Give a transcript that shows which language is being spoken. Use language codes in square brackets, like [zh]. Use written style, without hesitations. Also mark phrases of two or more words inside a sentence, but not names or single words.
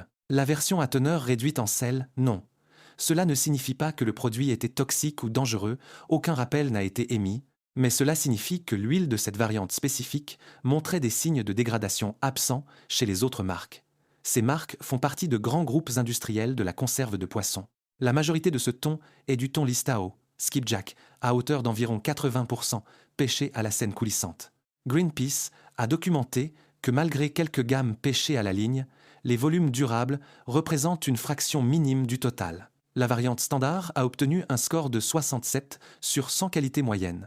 [fr] La version à teneur réduite en sel, non. Cela ne signifie pas que le produit était toxique ou dangereux, aucun rappel n'a été émis, mais cela signifie que l'huile de cette variante spécifique montrait des signes de dégradation absents chez les autres marques. Ces marques font partie de grands groupes industriels de la conserve de poissons. La majorité de ce thon est du thon listao, skipjack, à hauteur d'environ 80%, pêché à la scène coulissante. Greenpeace a documenté que malgré quelques gammes pêchées à la ligne, les volumes durables représentent une fraction minime du total. La variante standard a obtenu un score de 67 sur 100 qualités moyennes.